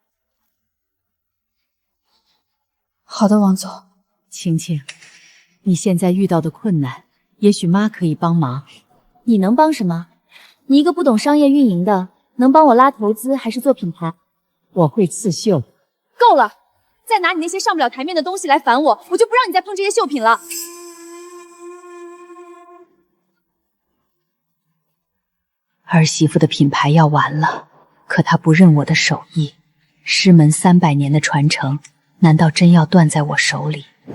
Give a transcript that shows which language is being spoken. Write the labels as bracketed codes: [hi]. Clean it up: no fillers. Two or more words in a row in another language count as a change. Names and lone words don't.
[zh] 好的，王總。晴晴，你現在遇到的困難，也許媽可以幫忙。你能幫什麼？你一個不懂商業運營的，能幫我拉投資還是做品牌？我會刺繡。夠了！再拿你那些上不了台面的東西來煩我，我就不讓你再碰這些繡品了。兒媳婦的品牌要完了，可她不認我的手藝，師門300年的傳承，難道真要斷在我手裡？